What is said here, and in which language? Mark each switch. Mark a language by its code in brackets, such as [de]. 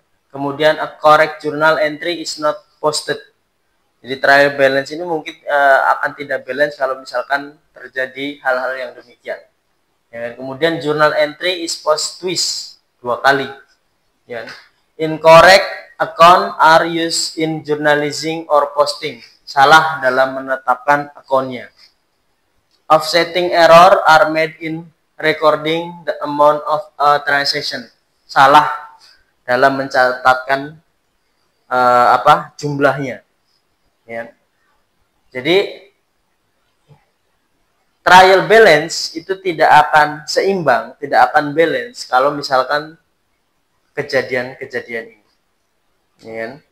[id] Kemudian [en] a correct journal entry is not posted. [id] Jadi trial balance ini mungkin akan tidak balance kalau misalkan terjadi hal-hal yang demikian. Ya, kemudian [en] journal entry is post twist [id] 2 kali. Ya. [en] Incorrect account are used in journalizing or posting. [id] Salah dalam menetapkan akunnya. [en] Offsetting error are made in recording the amount of a transaction. [id] Salah dalam mencatatkan jumlahnya. Ya. Jadi trial balance itu tidak akan seimbang, tidak akan balance kalau misalkan kejadian-kejadian ini. Ya.